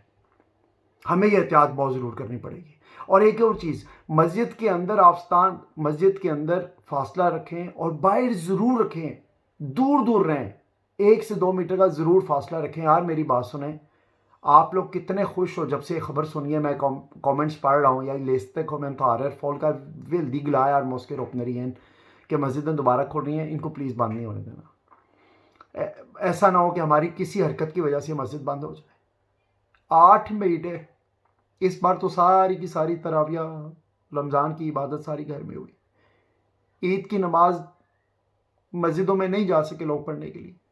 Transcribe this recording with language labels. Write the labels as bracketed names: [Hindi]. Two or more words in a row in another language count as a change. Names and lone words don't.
[Urdu] ہمیں یہ احتیاط بہت ضرور کرنی پڑے گی۔ اور ایک اور چیز، مسجد کے اندر آفتان، مسجد کے اندر فاصلہ رکھیں، اور باہر ضرور رکھیں، دور دور رہیں، 1 سے 2 میٹر کا ضرور فاصلہ رکھیں۔ یار میری بات سنیں، آپ لوگ کتنے خوش ہو جب سے یہ خبر سنی ہے، میں کامنٹس پڑھ رہا ہوں [Norwegian] jeg leste kommentarer folk veldig glad er mosker åpner igjen [Urdu] کہ مسجدیں دوبارہ کھول رہی ہیں، ان کو پلیز بند نہیں ہونے دینا۔ ایسا نہ ہو کہ ہماری کسی حرکت کی وجہ سے مسجد بند ہو جائے۔ 8 مہینے اس بار تو ساری کی ساری تراویح رمضان کی عبادت ساری گھر میں ہوئی، عید کی نماز مسجدوں میں نہیں جا سکے لوگ پڑھنے کے لیے۔